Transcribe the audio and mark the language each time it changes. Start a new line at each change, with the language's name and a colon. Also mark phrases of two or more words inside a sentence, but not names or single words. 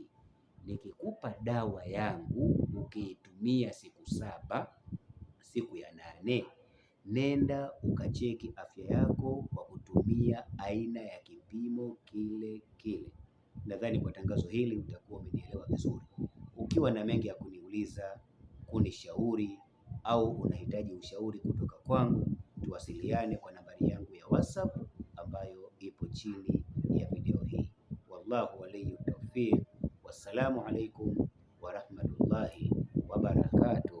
Swahili: Nikikupa dawa yangu ukiitumia siku 7, siku ya 8, nenda ukacheki afya yako kwa kutumia aina ya kipimo kile kile. Nadhani kwa tangazo hili utakuwa umenielewa vizuri. Ukiwa na mengi ya kuniuliza, kunishauri au unahitaji ushauri kutoka kwangu, tuwasiliane kwa nambari yangu ya WhatsApp ambayo ipo chini ya video hii.
Arabic: والله ولي التوفيق والسلام عليكم ورحمة الله وبركاته.